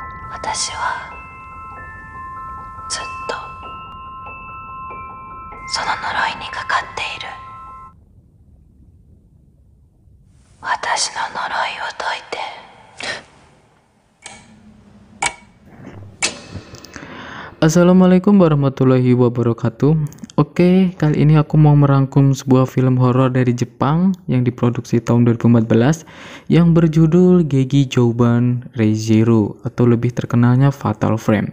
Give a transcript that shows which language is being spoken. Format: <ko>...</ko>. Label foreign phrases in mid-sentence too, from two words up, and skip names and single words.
<ja>私はずっとその呪いにかかっている。私の呪いを解いて。</ja> <ar>السلام عليكم ورحمة الله وبركاته.</ar> <id>Oke, kali ini aku mau merangkum sebuah film horor dari Jepang yang diproduksi tahun 2014 yang berjudul Geki Jouban Reizero atau lebih terkenalnya Fatal Frame.</id>